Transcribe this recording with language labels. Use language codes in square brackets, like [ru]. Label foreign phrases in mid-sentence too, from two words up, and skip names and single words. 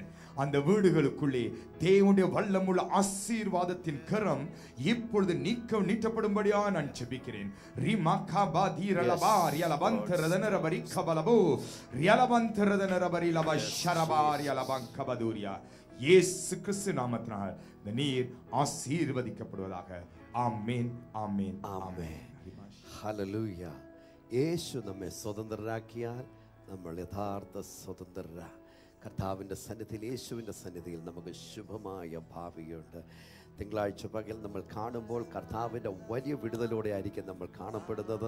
[ta] அந்த வீடுகளுக்குள்ளே தேவனுடைய வல்லமுள்ள ஆசீர்வாதத்தின் கரம் இப்பொழுது நீட்டப்படும்படியா நான் ஜெபிக்கிறேன். இயேசு கிறிஸ்து நாமத்தினால் இந்த நீர் ஆசீர்வதிக்கப்படுவதாக. ஆமென், [ml] ആമേൻ, ആമേൻ. ഹല്ലേലൂയ. യേശു നമ്മെ സ്വതന്ത്രരാക്കിയാൽ നമ്മൾ യഥാർത്ഥ സ്വതന്ത്രരാ. കർത്താവിൻ്റെ സന്നിധിയിൽ, യേശുവിൻ്റെ സന്നിധിയിൽ നമുക്ക് ശുഭമായ ഭാവിയുണ്ട്. തിങ്കളാഴ്ച പകൽ നമ്മൾ കാണുമ്പോൾ കർത്താവിൻ്റെ വലിയ വിടുതലോടെ ആയിരിക്കും നമ്മൾ കാണപ്പെടുന്നത്.